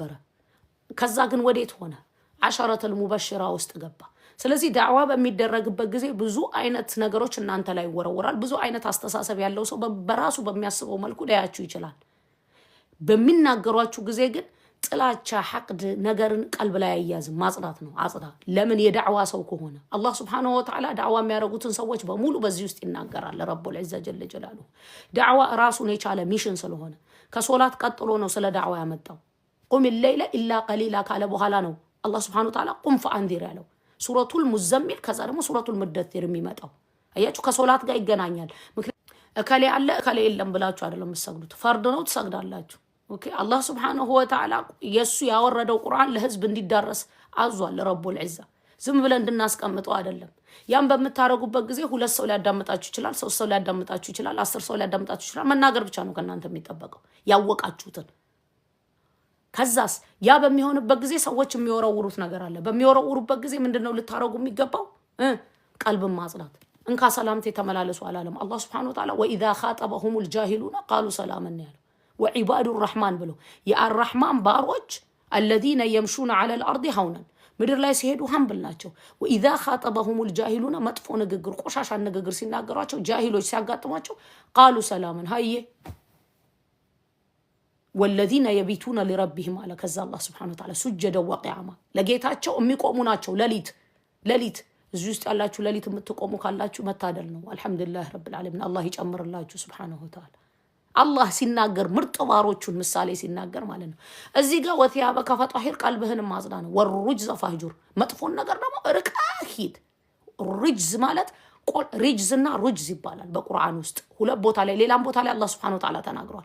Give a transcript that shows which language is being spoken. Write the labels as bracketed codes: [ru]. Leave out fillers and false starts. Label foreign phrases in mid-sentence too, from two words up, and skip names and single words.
[am] ከዛ ግን ወዴት ሆነ? [ar] العشرة المبشرة [am] ውስጥ ገባ። ስለዚህ ዳዕዋ በሚደረግበት ጊዜ ብዙ አይነት ነገሮች እናንተ ላይ ይወረወራል። ብዙ አይነት አስተሳሰብ ያለው ሰው በራሱ በሚያስበው መልኩ ሊያያችሁ ይችላል። በሚናገሯችሁ ጊዜ ግን ጥላቻ ሐቅድ ነገርን ቀልብ ላይ ያያዝም ማጽዳት ነው። አጽዳ። ለምን የዳዕዋ ሰው ከሆነ አላህ [ar] سبحانه وتعالى [am] ዳዕዋ የሚያደርጉትን ሰዎች በሙሉ በዚህ ውስጥ ይናገራል። [ar] رب العزة جل جلاله [am] ዳዕዋ ራሱን የቻለ ሚሽን ስለሆነ ከሶላት ቀጥሎ ነው ስለ ዳዕዋ ያመጣው። [ar] قم الليل إلا قليلا [am] ካለ በኋላ ነው አላህ [ar] سبحانه وتعالى قم فأنذر [am] ያለው። [ar] سورة المزمل [am] ከዛ ደግሞ [ar] سورة المدثر [am] የሚመጣው አያችሁ ከሶላት ጋር ይገናኛል። እከሌ አለ እከሌ የለም ብላችሁ አይደለም የምትሰግዱት። ፈርድ ነው ትሰግዳላችሁ። ኦኬ አላህ [ar] سبحانه وتعالى [am] የሱ ያወረደው ቁርአን ለህዝብ እንዲዳረስ አዟል። [ar] رب العزة [am] ዝም ብለን እንድናስቀምጠው አይደለም። ያን በመታረጉበት ጊዜ 2 ሰው ሊያዳምጣችሁ ይችላል፣ 3 ሰው ሊያዳምጣችሁ ይችላል፣ 10 ሰው ሊያዳምጣችሁ ይችላል። መናገር ብቻ ነው ከናንተ የሚጠበቀው ያወቃችሁትን። ከዛስ ያ በሚሆንበት ጊዜ ሰዎች የሚወረውሩት ነገር አለ። በሚወረውሩበት ጊዜ ምንድነው ልታረጉ የሚገባው? ቀልብን ማጽዳት። እንካ ሰላምቴ ተመላለሱ አላለም አላህ [ar] سبحانه وتعالى وإذا خاطبهم الجاهلون قالوا سلاما [am] ያለው [ar] وعباد الرحمن [am] ብሎ የአርራህማን ባሮች [ar] الذين يمشون على الارض هونا [am] ምድር ላይ ሲሄዱ ሀምብል ናቸው። [ar] وإذا خاطبهم الجاهلون [am] መጥፎ ንግግር ቆሻሻ ንግግር ሲናገሯቸው ጃሂሎች ሲያጋጥሟቸው [ar] قالوا سلاما [am] ሃየ [ar] والذين يبيتون لربهم على كذا الله سبحانه وتعالى سجدا وقياما [am] ለጌታቸው የሚቆሙ ናቸው። ለሊት እዚህ ውስጥ ያላችሁ ለሊት የምትቆሙ ካላችሁ መታደል ነው። [ar] الحمد لله رب العالمين [am] አላህ ይጨምርላችሁ [ar] سبحانه وتعالى። [am] አላህ ሲናገር ምርጥ ባሮቹን ምሳሌ ሲናገር ማለት ነው። እዚህ ጋር [ar] وثيابك فطهر [am] ቀልብህን ማጽዳ ነው። [ar] والرجز فاهجر [am] መጥፎን ነገር ደግሞ ርቀህ ሂድ። ሩጅዝ ማለት ሪጅዝና ሩጅዝ ይባላል በቁርአን ውስጥ ሁለት ቦታ ላይ ሌላም ቦታ ላይ አላህ [ar] سبحانه وتعالى [am] ተናግሯል።